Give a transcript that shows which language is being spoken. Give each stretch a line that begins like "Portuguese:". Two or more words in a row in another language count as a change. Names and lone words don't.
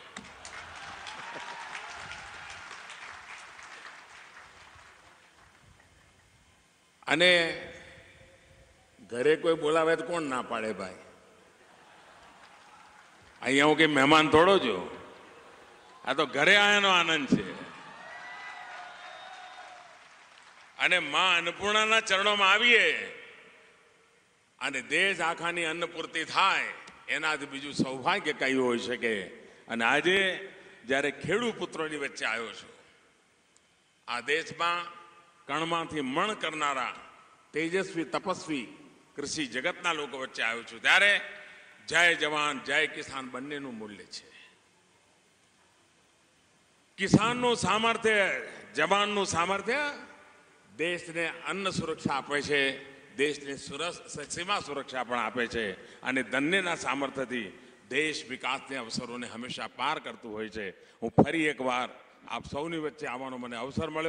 Gujarati: અને ઘરે કોઈ બોલાવે તો કોણ ના પાડે ભાઈ. અહીંયા હું કે મહેમાન થોડો જ, આ તો ઘરે આયાનો આનંદ છે. અને મા અન્નપૂર્ણાના ચરણોં મેં આવીએ અને દેશ આખાની અન્નપૂર્તિ થાય એનાથી બીજું સૌભાગ્ય કઈ હોઈ શકે. અને આજે જ્યારે ખેડૂત પુત્રોની વચ્ચે આવ્યો છું, આ દેશમાં કણમાંથી મણ કરનારા તેજસ્વી તપસ્વી કૃષિ જગતના લોકો વચ્ચે આવ્યો છું, ત્યારે જય જવાન જય કિસાન બંનેનું મૂલ્ય છે. કિસાનનું સામર્થ્ય, જવાનનું સામર્થ્ય દેશ ને અન્ન સુરક્ષા આપે છે, દેશ ને સીમા સુરક્ષા પણ આપે છે, અને બંનેના સામર્થ્યથી દેશ વિકાસને અવસરો ને હમેશા પાર કરતું હોય છે. હું ફરી એક વાર આપ સૌની વચ્ચે આવવાનો મને અવસર મળ્યો.